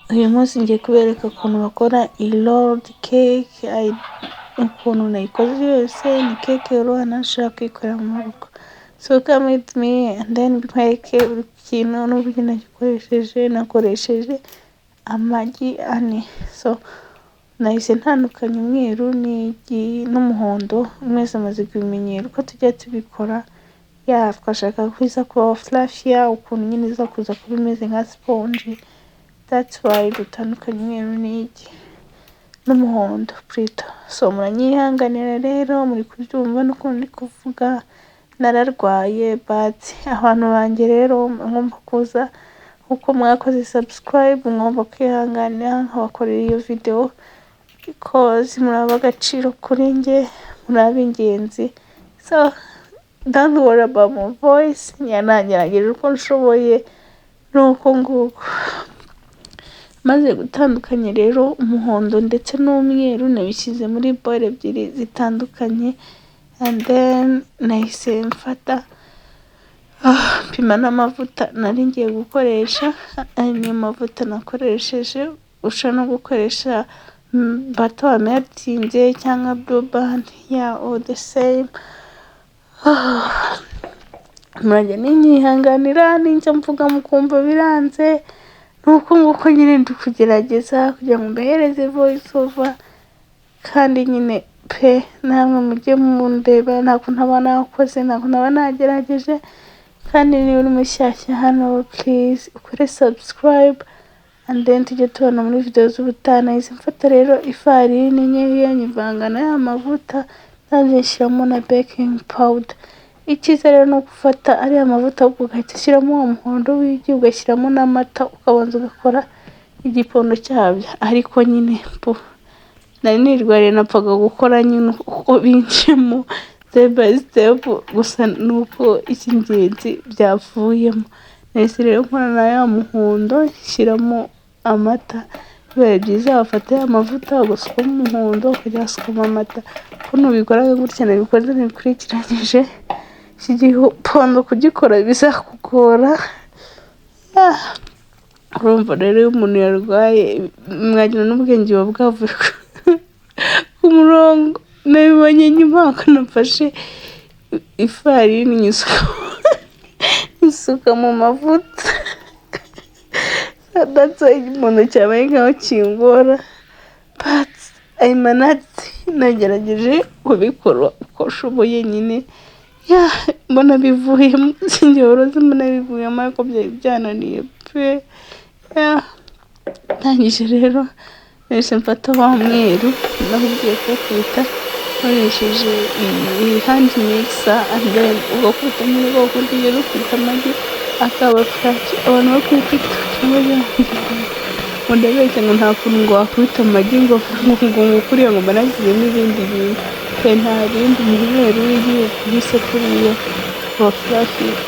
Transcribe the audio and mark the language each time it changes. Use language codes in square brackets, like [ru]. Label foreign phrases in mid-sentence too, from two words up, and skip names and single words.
[rw] Uyu munsi ngiye kubereka ukuntu bakora iyi [en] rolled cake, [rw] ukuntu nayikoze yose. Ni cake yoroha nashaka kuyikorera mu rugo. [en] So come with me and then [rw] nkwereke buri kintu n'uburyo nagikoresheje. Nakoresheje amagi ane. So nahise ntandukanya umweru n'umuhondo, mwese amaze kubimenyera uko tujya tubikora. Twashaka ko iza kuba flashier, ukuntu nyine iza kuza kuba imeze nka sponge. [en] That's why [rw] dutandukanya umweru n'umuhondo plutôt. So muranyihanganira rero, muri kubyumva n'ukuntu ndi kuvuga. Nararwaye but abantu banjye rero mwumva kuza uko mwakoze subscribe, mwumva kwihanganira nkabakorera iyo video because muri ab'agaciro kuri njye, muri ab'ingenzi. [en] So don't worry about my voice. [rw] Nagerageje uko nshoboye nuko nguko. Maze gutandukanya rero umuhondo ndetse n'umweru, nabishyize muri bowl ebyiri zitandukanye [en] and then [rw] nahise mfata pima n'amavuta nari ngiye gukoresha. Niyo mavuta nakoresheje. Ushobora no gukoresha butter wameltinze cyangwa blue band, [en] all the same. [rw] Murajya ninyihanganira ninjya mvuga mukumva biranze, nuko nguko nyine ndi kugerageza kugira ngo mbahereze [en] voice over, [rw] kandi nyine pe namwe mujye mundeba ntabwo ntaba nakoze, ntabwo ntaba nagerageje. Kandi niba uri mushyashya hano please ukore subscribe [en] and then [rw] tujye tubona muri video z'ubutaha. Nahise mfata rero ifarini nkeya nyivanga n'aya mavuta, nanjye nshyiramo na [en] baking powder. [rw] Icyiza rero ni ugufata ariya mavuta ugahita ushyiramo uwo muhondo w'igi, ugashyiramo n'amata, ukabanza ugakora igipondo cyabyo. Ariko nyine nari nirwariye napfaga gukora nyine uko binjemo [en] step by step, [rw] gusa nuko icy'ingenzi byavuyemo. Nahise rero nkora na ya muhondo nshyiramo amata. Bibaye byiza wafata ya mavuta ugasukamo umuhondo ukajya wasukamo amata. Ko nubikora gutya nabikoze nabikurikiranyije, iki gipondo kugikora bizakugora. Urumva rero iyo umuntu yarwaye mwagira n'ubwenge buba bwavuye ku murongo. Nabibonye nyuma ko nafashe ifarini nyisuka mu mavuta. [en] That's why [rw] igikondo cyabaye nkaho kingora, [en] but I managed. [rw] Nagerageje kubikora uko nshoboye nyine. Mbona bivuyemo, sinjye woroze mbona bivuyemo, ariko byari byananiye pe. Ndangije rero nahise mfata wa mweru nahubwiye kuwukubita nkoresheje iyi [en] hand mixer and then [rw] ugakubita nyine ugakubita ugera ukubita amagi akaba fresh. Abantu bo kuri TikTok ngo ndabeshya ngo nta kuntu ngo wakubita amagi ngo kuriya ngo banashyizemo ibindi bintu. Nta bindi, ni umweru w'igihugu kubise kuriya wa fresh.